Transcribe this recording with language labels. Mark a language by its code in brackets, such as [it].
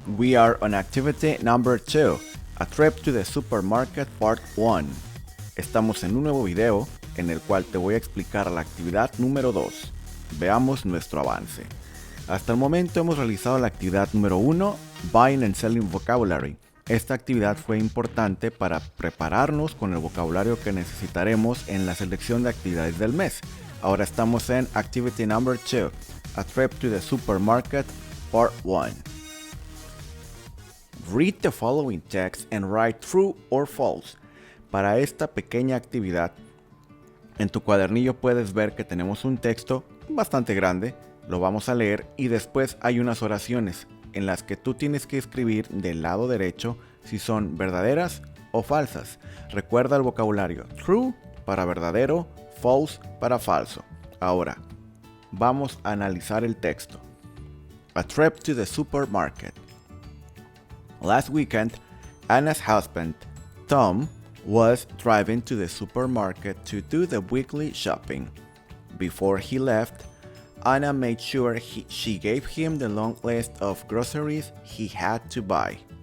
[en] We are on activity number 2, a trip to the supermarket part 1. [es] Estamos en un nuevo video en el cual te voy a explicar la actividad número 2. Veamos nuestro avance. Hasta el momento hemos realizado la actividad número 1, Buying and Selling Vocabulary. Esta actividad fue importante para prepararnos con el vocabulario que necesitaremos en la selección de actividades del mes. Ahora estamos en [en] activity number 2, a trip to the supermarket part 1. Read the following text and write true or false. [es] Para esta pequeña actividad, en tu cuadernillo puedes ver que tenemos un texto bastante grande, lo vamos a leer y después hay unas oraciones en las que tú tienes que escribir del lado derecho si son verdaderas o falsas. Recuerda el vocabulario true para verdadero, false para falso. Ahora, vamos a analizar el texto. [en] A trip to the supermarket. Last weekend, Anna's husband, Tom, was driving to the supermarket to do the weekly shopping. Before he left, Anna made sure she gave him the long list of groceries he had to buy.